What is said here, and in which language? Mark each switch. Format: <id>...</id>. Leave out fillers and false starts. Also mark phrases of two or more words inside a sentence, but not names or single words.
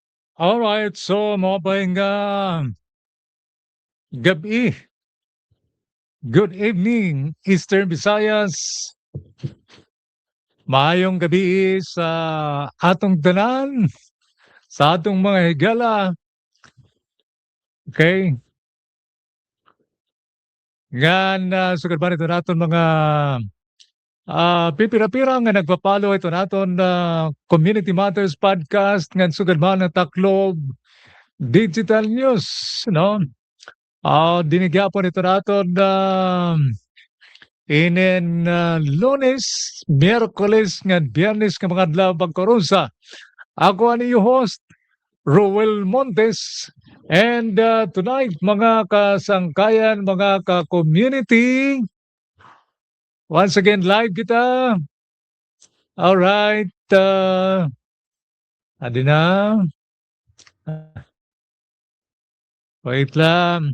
<war>Alright, so mabuhay nga gabi,</war> <en>good evening</en> <war>Eastern Visayas,</war> <ceb>maayong gabi sa atong tanan, sa atong mga higala,</ceb> <war>okay? Nga sugad ba ito naton mga pipira-pira nga nagpa-follow ito naton Community Matters Podcast nga sugad ba na Taklob Digital News, no? Dinigyapon ito naton inen Lunes, Miyerkules nga Biyernes nga mga adlaw pagkarusa. Ako ani yung host, Roel Montes.</war> <en>And tonight,</en> <war>mga kasangkayan, mga ka-community, once again, live kita. Alright. Adi na.</war> <en>Wait lang.</en>